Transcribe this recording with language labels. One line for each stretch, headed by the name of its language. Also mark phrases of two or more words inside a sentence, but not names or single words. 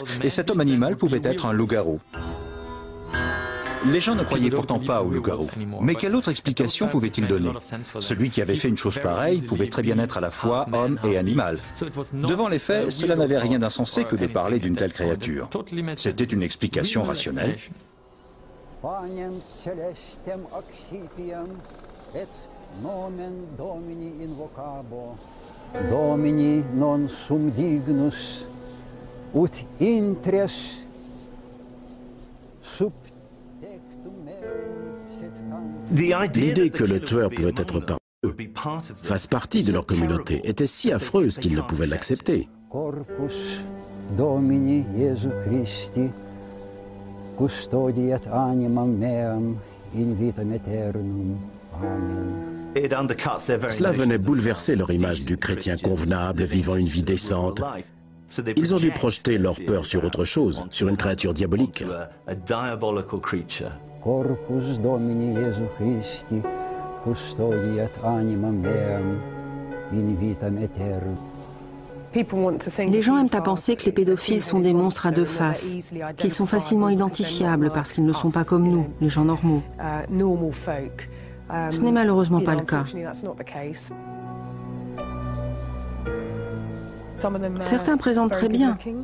French: Et cet homme animal pouvait être un loup-garou. Les gens ne croyaient pourtant pas au loup-garou. Mais quelle autre explication pouvait-il donner? Celui qui avait fait une chose pareille pouvait très bien être à la fois homme et animal. Devant les faits, cela n'avait rien d'insensé que de parler d'une telle créature. C'était une explication rationnelle.
Latin: Panem celestem accipiem, et nomen Domini invocabo. Domini non sum dignus, ut intres sub tectum meum set tam.
French: L'idée que le tueur pouvait être parmi eux, fasse partie de leur communauté, était si affreuse qu'ils ne pouvaient l'accepter.
Latin: Corpus Domini Iesu Christi, custodiet animam meam in vitam aeternum. Amen.
French: Cela venait bouleverser leur image du chrétien convenable, vivant une vie décente. Ils ont dû projeter leur peur sur autre chose, sur une créature diabolique.
Latin: Corpus Domini Iesu Christi, custodiet animam meam in vitam aeternum.
French: Les gens aiment à penser que les pédophiles sont des monstres à deux faces, qu'ils sont facilement identifiables parce qu'ils ne sont pas comme nous, les gens normaux. Ce n'est malheureusement pas le cas. Certains présentent très bien.